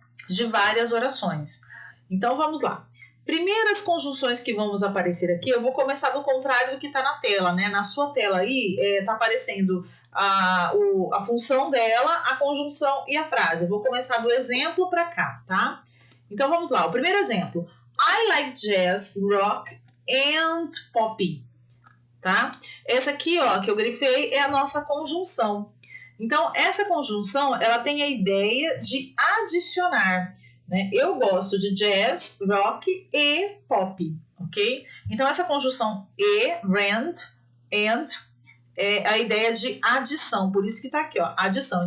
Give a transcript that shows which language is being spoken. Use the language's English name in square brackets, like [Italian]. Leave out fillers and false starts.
[Portuguese] De várias orações. Então, vamos lá. Primeiras conjunções que vamos aparecer aqui, eu vou começar do contrário do que está na tela, né? Na sua tela aí, está aparecendo a função dela, a conjunção e a frase. Eu vou começar do exemplo para cá, tá? Então, vamos lá. O primeiro exemplo. [English] I like jazz, rock and pop, tá? [Portuguese] Essa aqui, ó, que eu grifei, é a nossa conjunção. Então, essa conjunção, ela tem a ideia de adicionar, né? Eu gosto de jazz, rock e pop, ok? Então, essa conjunção e, and, é a ideia de adição, por isso que tá aqui, ó, adição.